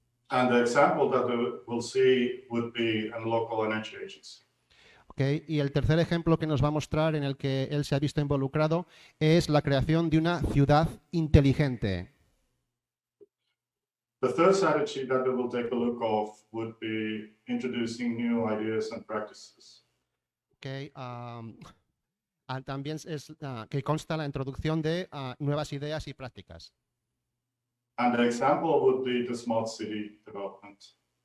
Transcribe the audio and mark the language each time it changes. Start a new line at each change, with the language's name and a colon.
English: And the example that we'll see would be a local energy agency. Okay.
Spanish: Y el tercer ejemplo que nos va a mostrar en el que él se ha visto involucrado es la creación de una ciudad inteligente.
English: The third strategy that we will take a look of would be introducing new ideas and practices. Okay.
Spanish: También es que consta la introducción de nuevas ideas y prácticas.
English: And the example would be the smart city development.